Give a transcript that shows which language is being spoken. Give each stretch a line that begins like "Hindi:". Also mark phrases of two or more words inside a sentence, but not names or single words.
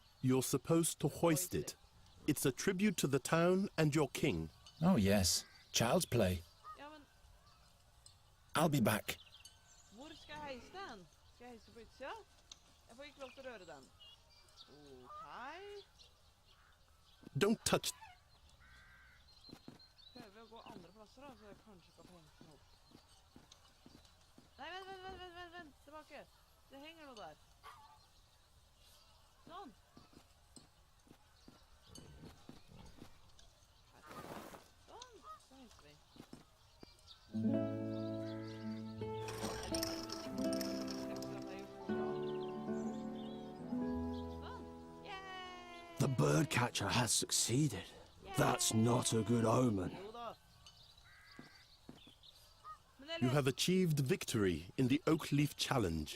English: You're supposed to hoist it. It's a tribute to the town and your king. Oh yes, child's play. I'll be back. Don't touch...
Norwegian: Nei, vent, tilbake. Det henger noe der. Sånn. Sånn, så henser vi.
English: The birdcatcher has succeeded. That's not a good omen. You have achieved victory in the Oak Leaf Challenge.